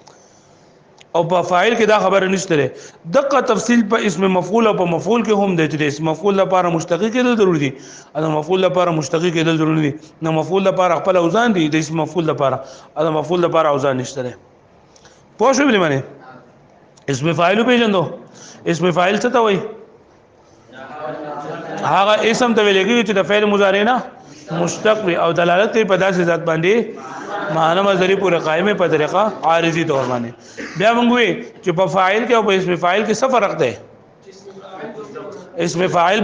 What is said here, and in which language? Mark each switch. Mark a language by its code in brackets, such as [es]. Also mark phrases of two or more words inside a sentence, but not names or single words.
[ps] او په فاعل کې دا خبره نشته ده دغه تفصیل په اسم مفعول او په مفعول کې هم دی چې اسم مفعول لپاره مشتق کېدل ضروري دي او مفعول لپاره مشتق کېدل ضروري دي نو مفعول لپاره خپل اوزان دي د اسم مفعول لپاره او مفعول لپاره اوزان نشته ده پوه شو بلی معنی اسم فاعل پیژندو اسم فاعل څه ته وایي هغه اسم ته ویل کېږي چې د فعل مضارع نه مشتق وي او دلالت کوي په داسې ذات باندې معنی مصدری پورې قائمه په طریقه عارضی طور باندې بیا موږ وی چې په فاعل کې او په اسم فاعل کې څه فرق دی اسم فاعل